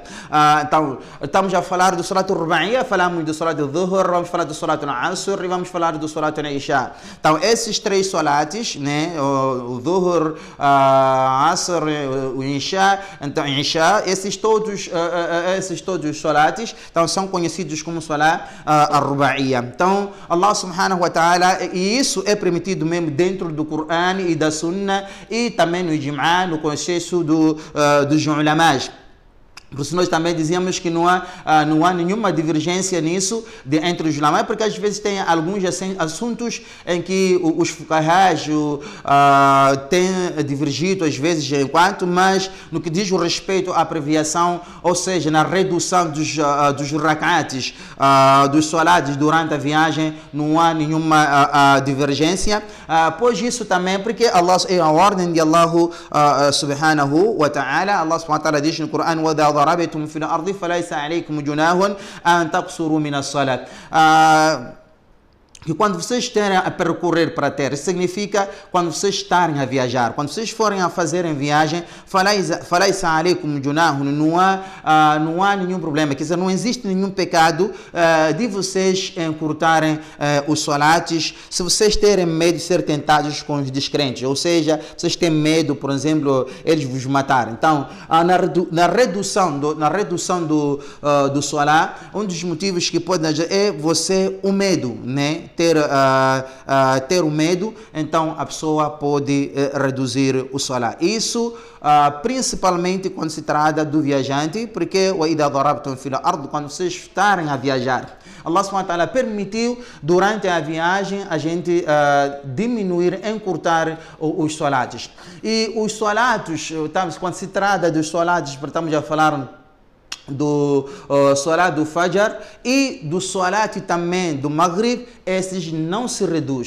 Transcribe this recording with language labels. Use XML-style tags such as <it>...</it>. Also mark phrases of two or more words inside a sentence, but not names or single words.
<pt>Então, estamos a falar do salat rubaia, falamos do salat dhuhr, vamos falar do salat asr e vamos falar do salat isha. Então, esses 3 salates, né, o dhuhr, asr, o isha, então isha, esses todos os salates, então, são conhecidos como salat rubaia. Então,</pt> <ar>الله سبحانه وتعالى,</ar> <pt>e isso é permitido mesmo dentro do Coran e da Sunna, e também no Ijma', no consenso dos ulamás. Por isso nós também dizíamos que não há nenhuma divergência nisso entre os ulamás, porque às vezes tem alguns assuntos em que os fuqahás têm divergido às vezes mas no que diz o respeito à abreviação, ou seja, na redução dos rakats, dos salados durante a viagem, não há nenhuma divergência. Pois isso também, porque Allah, é a ordem de Allah</pt> <ar>سبحانه وتعالى.</ar> <pt>Allah</pt> <ar>سبحانه وتعالى</ar> <pt>diz no Coran:</pt> <ar>ضربتم في الأرض فليس عليكم جناح أن تقصروا من الصلاة.</ar> <pt>Que quando vocês estiverem a percorrer para a terra, isso significa quando vocês estarem a viajar, quando vocês forem a fazerem viagem,</pt> <ar>فليس عليكم جناح,</ar> <pt>não há nenhum problema, quer dizer, não existe nenhum pecado de vocês encurtarem os salates, se vocês terem medo de ser tentados com os descrentes, ou seja, vocês têm medo, por exemplo, eles vos matarem. Então, na redução do salat, um dos motivos que pode é o medo, né? Ter o medo, então a pessoa pode reduzir o salat. Isso principalmente quando se trata do viajante, porque quando vocês estarem a viajar, Allah</pt> <ar>سبحانه وتعالى</ar> <pt>permitiu durante a viagem a gente diminuir, encurtar os salates. E os salatos, quando se trata dos salates, estamos a falar do Salat do Fajr e do Salat também do Maghrib, esses não se reduz.</pt>